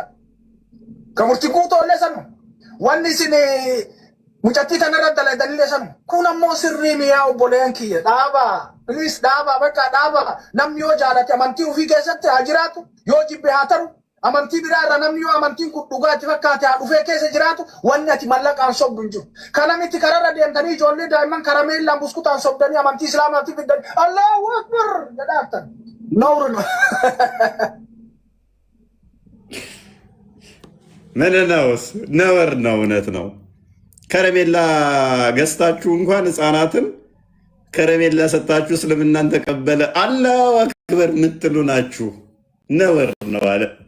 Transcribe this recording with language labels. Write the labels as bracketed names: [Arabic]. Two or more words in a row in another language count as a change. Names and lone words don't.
[Oromo] Kamurti guutoollee sanu wanni isin mucattii tanarra dalaydaniillee sanu kun ammoo sirrii miyaa obboleen kiyya dhaabaa please dhaabaa bakka dhaabaa namni yoo jaalate amantii ofii keessatti haa jiraatu yoo jibbe haa taru. Amantii biraa irraa namni yoo amantiin kun dhugaatti fakkaate haa dhufee keessa jiraatu wanni ati mallaqaan sobdu hin jiru. Kana miti kararra deemtanii ijoollee daa'imman karameellaan buskutaan sobdanii amantii islaamaatti fiddanii [Arabic] الله أكبر [Oromo] jedhaatan. [Amharic] Nawru ነው ምን ነውስ ነውር ነው እውነት ነው። ከረሜላ ገዝታችሁ እንኳን ህፃናትን ከረሜላ ሰጣችሁ እስልምናን ተቀበለ [Arabic] الله أكبر [Amharic] ምትሉ ናችሁ። ነውር ነው አለ።